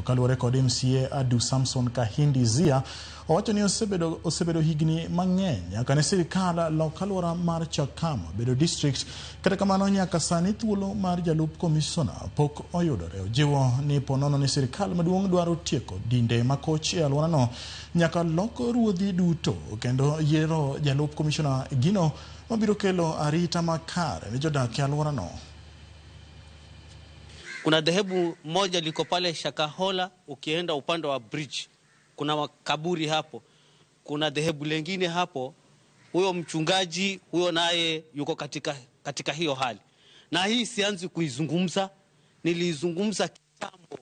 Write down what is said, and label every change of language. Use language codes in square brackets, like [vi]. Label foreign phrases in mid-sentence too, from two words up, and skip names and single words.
[luo] Kaluwore kod MCA Adu Samson Kahindi Zia, owacho ni osebedo higni mang'eny nyaka ne sirkal lok alwora mar Chakama bedo district, kata kamano nyaka sani thuolo mar jalup komisona pok oyudore. Ojiwo ni ponono ni sirkal maduong' dwaro tieko dinde makoch e alwora no, nyaka lok ruodhi duto kendo yiero jalup komisona gino mabiro kelo arita makare ne jodak e alwora no. [sw] Kuna dhehebu moja liko pale Shakahola, ukienda upande wa bridge kuna makaburi hapo. Kuna dhehebu lingine hapo, huyo mchungaji huyo naye yuko katika hiyo hali. Na hii sianzi kuizungumza, nilizungumza kitambo.